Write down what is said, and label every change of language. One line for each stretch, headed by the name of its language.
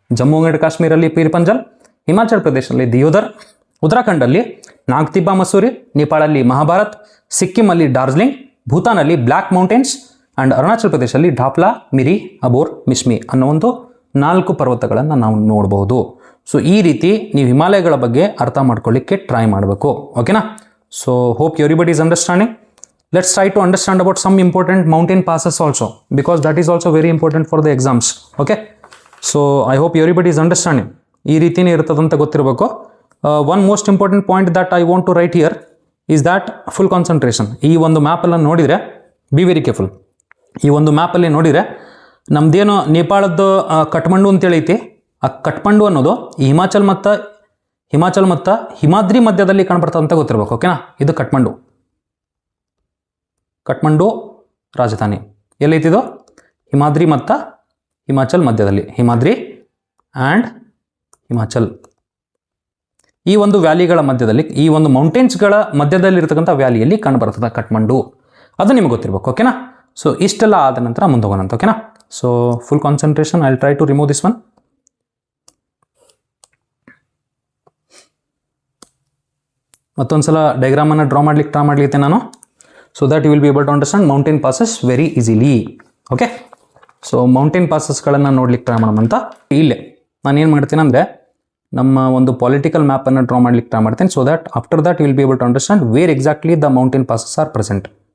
Kannada: Jammu and ಕಾಶ್ಮೀರಲ್ಲಿ peer ಪಂಜಲ್, Himachal ಪ್ರದೇಶದಲ್ಲಿ ದಿಯೋಧರ್, ಉತ್ತರಾಖಂಡಲ್ಲಿ ನಾಗ್ತಿಬ್ಬಾ Masuri, ನೇಪಾಳಲ್ಲಿ Mahabharat, ಸಿಕ್ಕಿಮಲ್ಲಿ Darjeeling, ಭೂತಾನಲ್ಲಿ black mountains and Arunachal ಪ್ರದೇಶದಲ್ಲಿ ಡಾಫ್ಲಾ, ಮಿರಿ, ಅಬೋರ್, ಮಿಶ್ಮಿ ಅನ್ನೋ ಒಂದು 4 ಪರ್ವತಗಳನ್ನು ನಾವು ನೋಡ್ಬೋದು. ಸೊ ಈ ರೀತಿ ನೀವು ಹಿಮಾಲಯಗಳ ಬಗ್ಗೆ ಅರ್ಥ ಮಾಡ್ಕೊಳ್ಳಿಕ್ಕೆ ಟ್ರೈ ಮಾಡಬೇಕು, ಓಕೆನಾ?
English: So hope everybody is understanding. Let's try to understand about some important mountain passes also, because that is also very important for the exams. Okay, so I hope everybody is understanding.
Kannada: ಈ ರೀತಿನೇ ಇರ್ತದಂತ ಗೊತ್ತಿರಬೇಕು.
English: One most important point that I want to write here is that full concentration.
Kannada: ಈ ಒಂದು ಮ್ಯಾಪಲ್ಲಿ ನೋಡಿದರೆ
English: Be very careful.
Kannada: ಈ ಒಂದು ಮ್ಯಾಪಲ್ಲಿ ನೋಡಿದರೆ ನಮ್ದೇನೋ ನೇಪಾಳದ್ದು ಕಠ್ಮಂಡು ಅಂತೇಳಿ ಐತಿ. ಆ ಕಠ್ಮಂಡು ಅನ್ನೋದು ಈ ಹಿಮಾಚಲ್ ಮತ್ತು ಹಿಮಾದ್ರಿ ಮಧ್ಯದಲ್ಲಿ ಕಾಣ್ಬರ್ತದಂತ ಗೊತ್ತಿರಬೇಕು, ಓಕೆನಾ? ಇದು ಕಠ್ಮಂಡು ರಾಜಧಾನಿ ಎಲ್ಲೈತಿದು? ಹಿಮಾದ್ರಿ ಮತ್ತು ಹಿಮಾಚಲ್ ಮಧ್ಯದಲ್ಲಿ, ಹಿಮಾದ್ರಿ ಆ್ಯಂಡ್ ಹಿಮಾಚಲ್. ಈ ಒಂದು ವ್ಯಾಲಿಗಳ ಮಧ್ಯದಲ್ಲಿ, ಈ ಒಂದು ಮೌಂಟೇನ್ಸ್ಗಳ ಮಧ್ಯದಲ್ಲಿರ್ತಕ್ಕಂಥ ವ್ಯಾಲಿಯಲ್ಲಿ ಕಂಡುಬರ್ತದೆ ಕಠ್ಮಂಡು. ಅದು ನಿಮಗೆ ಗೊತ್ತಿರಬೇಕು, ಓಕೆನಾ? ಸೊ ಇಷ್ಟೆಲ್ಲ ಆದ ನಂತರ ಮುಂದೆ ಹೋಗೋಣಂತ, ಓಕೆನಾ?
English: So full concentration. I will try to remove this one.
Kannada: ಮತ್ತೊಂದ್ಸಲ ಡಯಾಗ್ರಾಮನ್ನು draw ಮಾಡ್ಲಿಕ್ಕೆ ಟ್ರೈ ಮಾಡ್ಲಿಕ್ಕೆ ನಾನು,
English: so that you will be able to understand mountain passes very easily.
Kannada: Okay, so mountain passesಗಳನ್ನು ನೋಡ್ಲಿಕ್ಕೆ ಟ್ರೈ ಮಾಡೋಣ. ಇಲ್ಲೇ ನಾನು ಏನು ಮಾಡ್ತೀನಿ ಅಂದರೆ ನಮ್ಮ ಒಂದು ಪೊಲಿಟಿಕಲ್ ಮ್ಯಾಪನ್ನು ಡ್ರಾ ಮಾಡ್ಲಿಕ್ಕೆ ಟ್ರೈ ಮಾಡ್ತೀನಿ.
English: So that after that you will be able to understand where exactly the mountain passes are present.